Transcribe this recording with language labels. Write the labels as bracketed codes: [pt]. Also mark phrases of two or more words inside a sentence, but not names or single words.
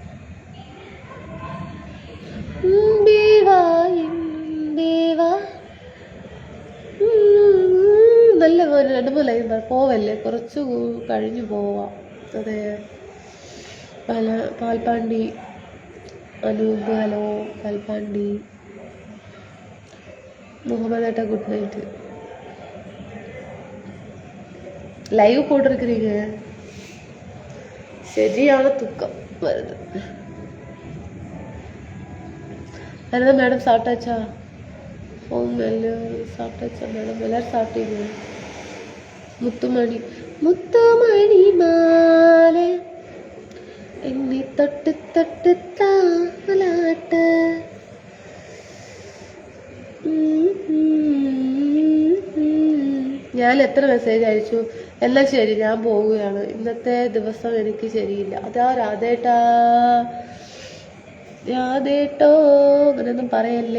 [ml] നല്ല പോലെ 2-3 ലൈൻ പോവല്ലേ, കുറച്ച് കഴിഞ്ഞു പോവാം. അതെ. പാൽപ്പാണ്ടി അനൂപ് ഹലോ. പാൽപ്പാണ്ടി മുഹമ്മദ് ഏട്ടാ [en] good night. [ta] லைவ் போட்டிருக்கிறீங்க. சரியான தூக்கம் வருது. அதுதான் மேடம் சாப்பிட்டாச்சா? ஃபோன் சாப்பிட்டாச்சா மேடம்? எல்லாரும் சாப்பிட்டீங்க? முத்துமணி முத்துமணி மாலை என்னை தொட்டு தொட்டு தாலாட்ட. [ml] ഞാൻ എത്ര മെസ്സേജ് അയച്ചു. എല്ലാം ശരി, ഞാൻ പോവുകയാണ്. ഇന്നത്തെ ദിവസം എനിക്ക് ശരിയില്ല. അതാ രാധേട്ടാ. രാധേട്ടോ അങ്ങനെയൊന്നും പറയല്ലേ.